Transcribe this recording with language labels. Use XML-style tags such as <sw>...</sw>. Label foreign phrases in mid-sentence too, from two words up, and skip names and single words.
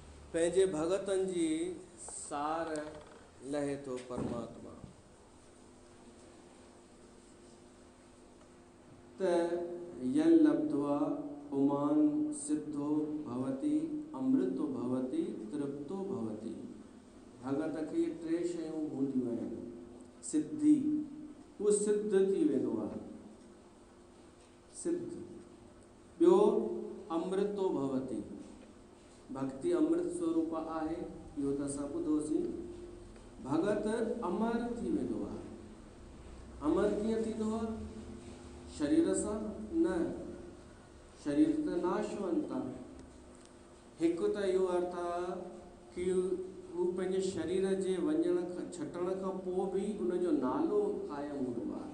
<sd>पंहिंजे भगतनि जी सार लहे थो परमात्मा।</sd> <sa>त यन लब्ध्वा पुमान सिद्धो भवति अमृतो भवति तृप्तो भवति।</sa> <sd>भगत खे 3 शयूं हूंदियूं आहिनि। सिद्धि, उहो सिद्ध थी वेंदो आहे, सिद्ध। ॿियो</sd> <sa>अमृतो भवति,</sa> <sd>भक्ति अमृत स्वरूप आहे, इहो त असां ॿुधोसीं। भगत अमर थी वेंदो आहे। अमर कीअं थींदो आहे? शरीर सां न, शरीर त नाशवंत आहे। हिकु त इहो अर्थ आहे कि हू पंहिंजे शरीर जे छटण खां पोइ बि उनजो नालो क़ाइमु हूंदो आहे।</sd>